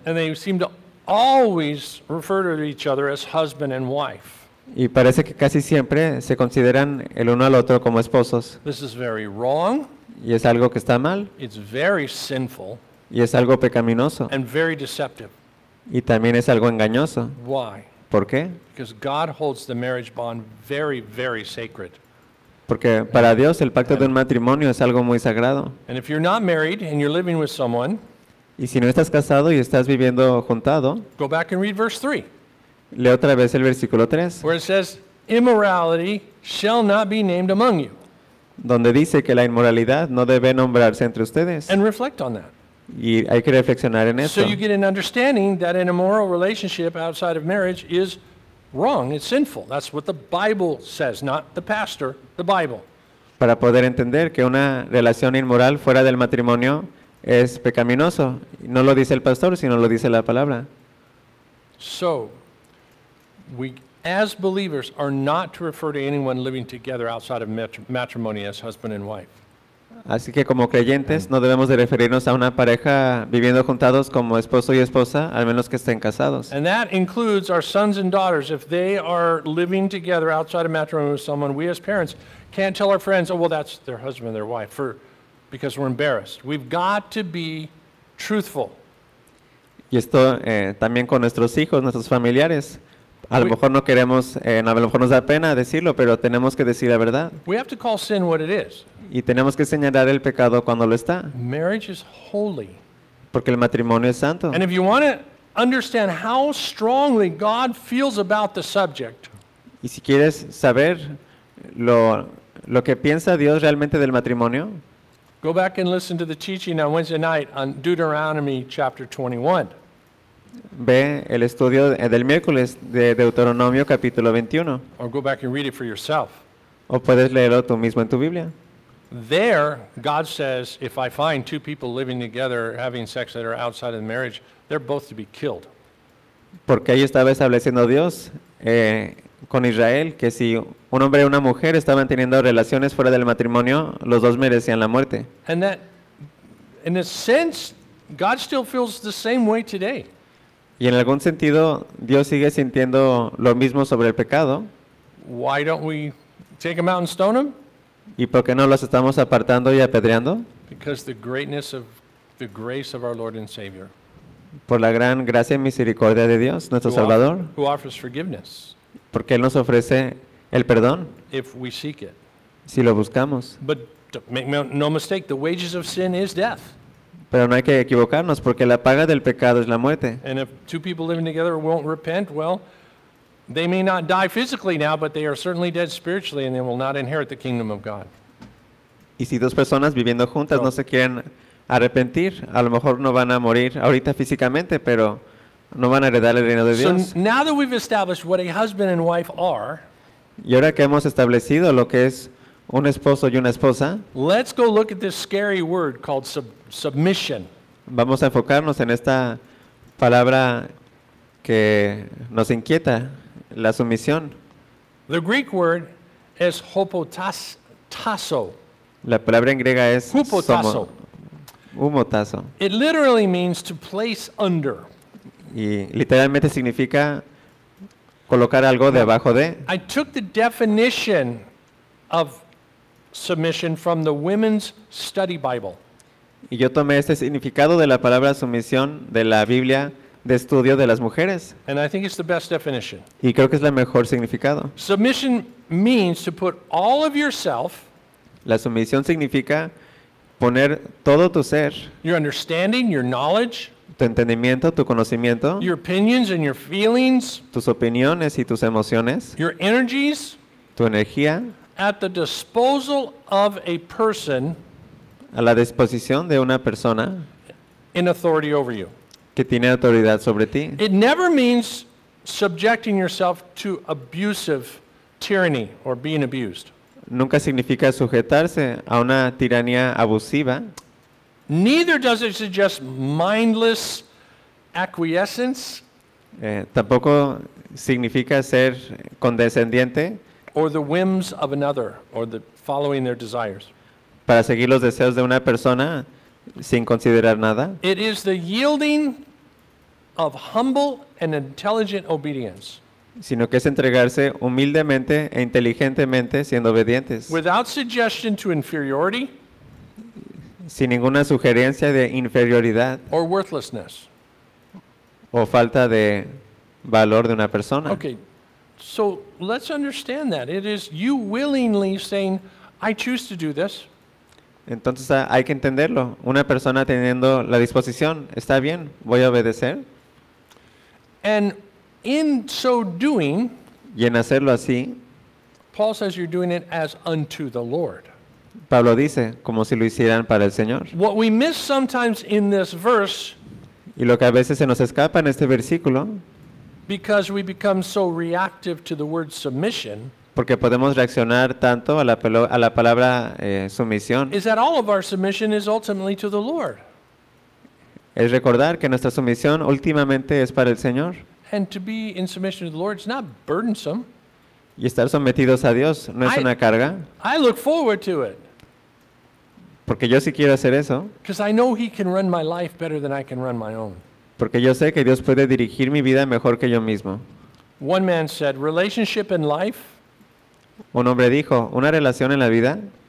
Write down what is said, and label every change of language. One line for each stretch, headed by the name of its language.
English: And they seem to always refer to each other as husband and wife.
Spanish: Y parece que casi siempre se consideran el uno al otro como esposos.
English: This is very wrong.
Spanish: Y es algo que está mal.
English: It's very sinful.
Spanish: Y es algo pecaminoso.
English: And very deceptive.
Spanish: Y también es algo engañoso.
English: Why?
Spanish: ¿Por qué?
English: Because God holds the marriage bond very, very sacred.
Spanish: Porque para Dios el pacto de un matrimonio es algo muy sagrado.
English: And if you're not married and you're living with someone,
Spanish: y si no estás casado y estás viviendo juntado,
English: go back and read verse 3.
Spanish: Lee otra vez el versículo 3.
English: Where it says, immorality shall not be named among you.
Spanish: Donde dice que la inmoralidad no debe nombrarse entre ustedes.
English: And reflect on that.
Spanish: Y hay que reflexionar en esto.
English: So you get an understanding that an immoral relationship outside of marriage is wrong. It's sinful. That's what the Bible says, not the pastor, the Bible.
Spanish: Para poder entender que una relación inmoral fuera del matrimonio es pecaminoso, no lo dice el pastor, sino lo dice la palabra.
English: So we, as believers, are not to refer to anyone living together outside of matrimony as husband and wife.
Spanish: Así que como creyentes no debemos de referirnos a una pareja viviendo juntados como esposo y esposa, al menos que estén casados.
English: And that includes our sons and daughters. If they are living together outside of matrimony with someone, we as parents can't tell our friends, oh, well, that's their husband and their wife, because we're embarrassed. We've got to be truthful.
Spanish: Y esto también con nuestros hijos, nuestros familiares. A lo mejor no queremos, a lo mejor nos da pena decirlo, pero tenemos que decir la verdad.
English: We have to call sin what it is.
Spanish: Y tenemos que señalar el pecado cuando lo está.
English: Marriage is holy.
Spanish: Porque el matrimonio es santo.
English: And if you want to understand how strongly God feels about the subject.
Spanish: Y si quieres saber lo que piensa Dios realmente del matrimonio,
English: go back and listen to the teaching on Wednesday night on Deuteronomy chapter 21.
Spanish: Ve el estudio del miércoles de Deuteronomio capítulo 21.
English: Or go back and read it for yourself.
Spanish: O puedes leerlo tú mismo en tu Biblia.
English: There, God says, if I find two people living together having sex that are outside of the marriage, they're both to be killed.
Spanish: Porque ahí estaba estableciendo Dios con Israel que si un hombre y una mujer estaban teniendo relaciones fuera del matrimonio, los dos merecían la muerte.
English: And that, in a sense, God still feels the same way today.
Spanish: Y en algún sentido, Dios sigue sintiendo lo mismo sobre el pecado.
English: Why don't we take them out and stone them?
Spanish: ¿Y por qué no los estamos apartando y apedreando?
English: Because the greatness of the grace of our Lord and Savior.
Spanish: Por la gran gracia y misericordia de Dios, nuestro Salvador.
English: Who offers forgiveness.
Spanish: Porque Él nos ofrece el perdón.
English: If we seek it.
Spanish: Si lo buscamos.
English: But make no mistake, the wages of sin is death.
Spanish: Pero no hay que equivocarnos, porque la paga del pecado es la muerte.
English: And if two people living together won't repent, well, they may not die physically now, but they are certainly dead spiritually, and they will not inherit the kingdom of God.
Spanish: Y si dos personas viviendo juntas no se quieren arrepentir, a lo mejor no van a morir ahorita físicamente, pero no van a heredar el reino de Dios.
English: So now that we've established what a husband and wife are,
Spanish: y ahora que hemos establecido lo que es un esposo y una esposa,
English: let's go look at this scary word called submission.
Spanish: Vamos a enfocarnos en esta palabra que nos inquieta, la sumisión.
English: The Greek word is hupotasso.
Spanish: La palabra en griega es
English: hupotasso. It literally means to place under.
Spanish: Y literalmente significa colocar algo debajo de.
English: I took the definition of submission from the Women's Study Bible.
Spanish: Y yo tomé este significado de la palabra sumisión de la Biblia de estudio de las mujeres.
English: And I think it's the best definition.
Spanish: Y creo que es el mejor significado.
English: Submission means to put all of yourself.
Spanish: La sumisión significa poner todo tu ser.
English: Your understanding, your knowledge.
Spanish: Tu entendimiento, tu conocimiento.
English: Your opinions and your feelings.
Spanish: Tus opiniones y tus emociones.
English: Your energies.
Spanish: Tu energía.
English: At the disposal of a person.
Spanish: A la disposición de una persona.
English: In authority over you.
Spanish: Que tiene autoridad sobre ti.
English: It never means subjecting yourself to abusive tyranny or being abused.
Spanish: Nunca significa sujetarse a una tiranía abusiva.
English: Neither does it suggest mindless acquiescence.
Spanish: Tampoco significa ser condescendiente.
English: Or the whims of another, or the following their desires.
Spanish: Para seguir los deseos de una persona sin considerar nada.
English: It is the yielding of humble and intelligent obedience.
Spanish: Sino que es entregarse humildemente e inteligentemente siendo obedientes.
English: Without suggestion to inferiority.
Spanish: Sin ninguna sugerencia de inferioridad.
English: Or worthlessness.
Spanish: O falta de valor de una persona.
English: Okay, so let's understand that. It is you willingly saying, I choose to do this.
Spanish: Entonces hay que entenderlo. Una persona teniendo la disposición, está bien, voy a obedecer.
English: And in so doing,
Spanish: y en hacerlo así,
English: Paul says you're doing it as unto the Lord.
Spanish: Pablo dice, como si lo hicieran para el Señor.
English: What we miss sometimes in this verse,
Spanish: y lo que a veces se nos escapa en este versículo,
English: because we become so reactive to the word submission,
Spanish: porque podemos reaccionar tanto a la palabra sumisión,
English: is that all of our submission is ultimately to the Lord.
Spanish: Es recordar que nuestra sumisión últimamente es para el Señor.
English: And to be in submission to the Lord is not burdensome.
Spanish: Y estar sometidos a Dios no es una carga.
English: I look forward to it.
Spanish: Porque yo sí quiero hacer eso.
English: Because I know he can run my life better than I can run my own.
Spanish: Porque yo sé que Dios puede dirigir mi vida mejor que yo mismo.
English: One man said, relationship in life.
Spanish: Un hombre dijo, una relación en la vida